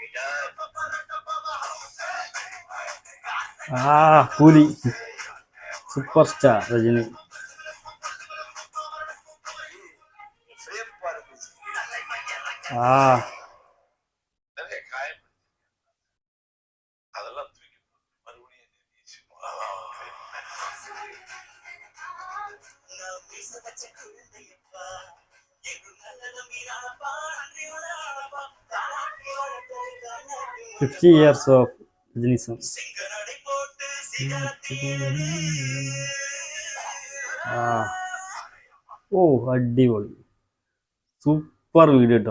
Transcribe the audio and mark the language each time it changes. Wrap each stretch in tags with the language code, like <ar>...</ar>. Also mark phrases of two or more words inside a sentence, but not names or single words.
<ta>கூலி</ta> <en>Super Star</en> <ta>ரஜினி. நிறைய காயம் அதெல்லாம் தூக்கி மறுபடியும்</ta> <en>Fifty years of Rajinism.</en> <ml>ഓ അടിപൊളി</ml> <en>super video</en> <ml>കേട്ടോ.</ml>